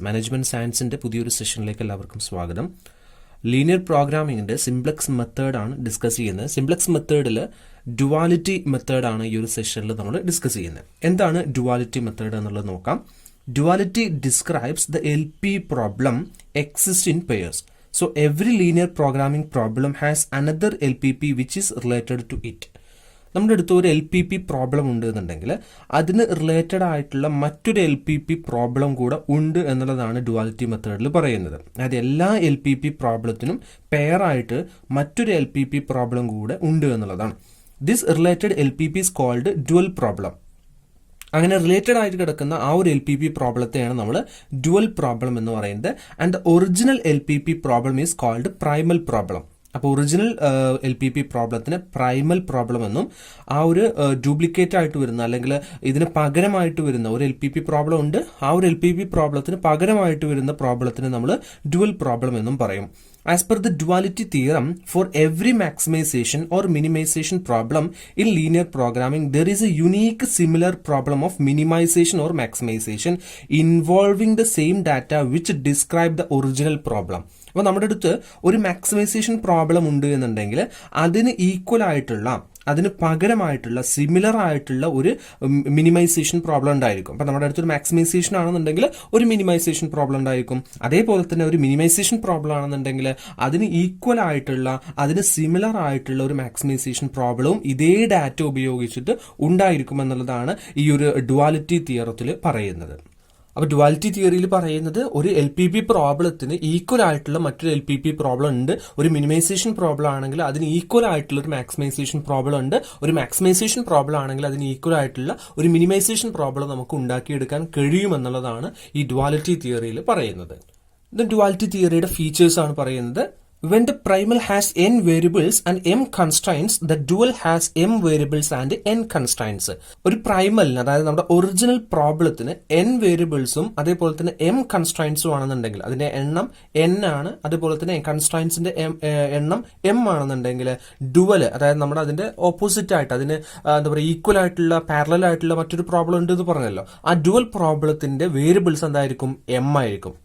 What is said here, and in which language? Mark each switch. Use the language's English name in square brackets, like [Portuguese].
[Malayalam] Management Science-ന്റെ പുതിയൊരു സെഷനിലേക്ക് എല്ലാവർക്കും സ്വാഗതം. ലീനിയർ പ്രോഗ്രാമിംഗിന്റെ സിംപ്ലെക്സ് മെത്തേഡാണ് ഡിസ്കസ് ചെയ്യുന്നത്. സിംപ്ലെക്സ് മെത്തേഡിൽ ഡുവാലിറ്റി മെത്തേഡാണ് ഈ ഒരു സെഷനിൽ നമ്മൾ ഡിസ്കസ് ചെയ്യുന്നത്. എന്താണ് ഡുവാലിറ്റി മെത്തേഡ് എന്നുള്ളത് നോക്കാം. [English] Duality describes the LP problem exists in pairs. So every linear programming problem has another LPP which is related to it. [Malayalam] നമ്മുടെ അടുത്ത് ഒരു LPP പ്രോബ്ലം ഉണ്ട് എന്നുണ്ടെങ്കിൽ അതിന് റിലേറ്റഡ് ആയിട്ടുള്ള മറ്റൊരു LPP പ്രോബ്ലം കൂടെ ഉണ്ട് എന്നുള്ളതാണ് ഡുവാലിറ്റി മെത്തേഡിൽ പറയുന്നത്. അതായത് എല്ലാ LPP പ്രോബ്ലത്തിനും പെയറായിട്ട് മറ്റൊരു LPP പ്രോബ്ലം കൂടെ ഉണ്ട് എന്നുള്ളതാണ്. [English] This related LPP is called dual problem. [Malayalam] അങ്ങനെ റിലേറ്റഡ് ആയിട്ട് കിടക്കുന്ന ആ ഒരു LPP പ്രോബ്ലത്തെയാണ് നമ്മൾ ഡുവൽ പ്രോബ്ലം എന്ന് പറയുന്നത്. [English] And the original LPP problem is called primal problem. [Malayalam] അപ്പോൾ ഒറിജിനൽ LPP പ്രോബ്ലത്തിന് പ്രൈമൽ പ്രോബ്ലം എന്നും, ആ ഒരു ഡ്യൂപ്ലിക്കേറ്റ് ആയിട്ട് വരുന്ന അല്ലെങ്കിൽ ഇതിന് പകരമായിട്ട് വരുന്ന ഒരു LPP പ്രോബ്ലം ഉണ്ട്, ആ ഒരു LPP പ്രോബ്ലത്തിന് പകരമായിട്ട് വരുന്ന പ്രോബ്ലത്തിന് നമ്മൾ ഡുവൽ പ്രോബ്ലം എന്നും പറയും. [English] As per the duality theorem, for every maximization or minimization problem in linear programming, there is a unique similar problem of minimization or maximization involving the same data which describe the original problem. [Malayalam] അപ്പോൾ നമ്മുടെ അടുത്ത് ഒരു maximisation problem ഉണ്ട് എന്നുണ്ടെങ്കിൽ അതിന് equal ആയിട്ടുള്ള, അതിന് പകരമായിട്ടുള്ള, similar ആയിട്ടുള്ള ഒരു മിനിമൈസേഷൻ പ്രോബ്ലം ഉണ്ടായിരിക്കും. അപ്പം നമ്മുടെ അടുത്തൊരു മാക്സിമൈസേഷൻ ആണെന്നുണ്ടെങ്കിൽ ഒരു മിനിമൈസേഷൻ പ്രോബ്ലം ഉണ്ടായിരിക്കും. അതേപോലെ തന്നെ ഒരു മിനിമൈസേഷൻ പ്രോബ്ലം ആണെന്നുണ്ടെങ്കിൽ അതിന് ഈക്വൽ ആയിട്ടുള്ള, അതിന് സിമിലർ ആയിട്ടുള്ള ഒരു മാക്സിമൈസേഷൻ പ്രോബ്ലവും ഇതേ ഡാറ്റ ഉപയോഗിച്ചിട്ട് ഉണ്ടായിരിക്കും എന്നുള്ളതാണ് ഈ ഒരു ഡുവാലിറ്റി തിയറത്തിൽ പറയുന്നത്. അപ്പോൾ ഡുവാലിറ്റി തിയറിയിൽ പറയുന്നത് ഒരു LPP പ്രോബ്ലത്തിന് ഈക്വൽ ആയിട്ടുള്ള മറ്റൊരു LPP പ്രോബ്ലം ഉണ്ട്. ഒരു മിനിമൈസേഷൻ പ്രോബ്ലം ആണെങ്കിൽ അതിന് ഈക്വൽ ആയിട്ടുള്ള ഒരു മാക്സിമൈസേഷൻ പ്രോബ്ലം ഉണ്ട്. ഒരു മാക്സിമൈസേഷൻ പ്രോബ്ലം ആണെങ്കിൽ അതിന് ഈക്വൽ ആയിട്ടുള്ള ഒരു മിനിമൈസേഷൻ പ്രോബ്ലം നമുക്ക് ഉണ്ടാക്കിയെടുക്കാൻ കഴിയുമെന്നുള്ളതാണ് ഈ ഡുവാലിറ്റി തിയറിയിൽ പറയുന്നത്. ഇത് ഡുവാലിറ്റി തിയറിയുടെ ഫീച്ചേഴ്സ് ആണ് പറയുന്നത്. [English] When the primal has n variables and m constraints, the dual has m variables and n constraints. [Malayalam] ഒരു പ്രൈമലിന്, അതായത് നമ്മുടെ ഒറിജിനൽ പ്രോബ്ലത്തിന് n വേരിയബിൾസും അതേപോലെ തന്നെ m കൺസ്ട്രൈൻസും ആണെന്നുണ്ടെങ്കിൽ അതിന്റെ എണ്ണം n ആണ്, അതേപോലെ തന്നെ കൺസ്ട്രൈൻസിന്റെ എണ്ണം m ആണെന്നുണ്ടെങ്കിൽ ഡുവൽ, അതായത് നമ്മുടെ അതിന്റെ ഓപ്പോസിറ്റ് ആയിട്ട്, അതിന് എന്താ പറയുക, ഈക്വൽ ആയിട്ടുള്ള, പാരലൽ ആയിട്ടുള്ള മറ്റൊരു പ്രോബ്ലം ഉണ്ട് എന്ന് പറഞ്ഞല്ലോ, ആ ഡുവൽ പ്രോബ്ലത്തിന്റെ വേരിയബിൾസ് എന്തായിരിക്കും? m ആയിരിക്കും.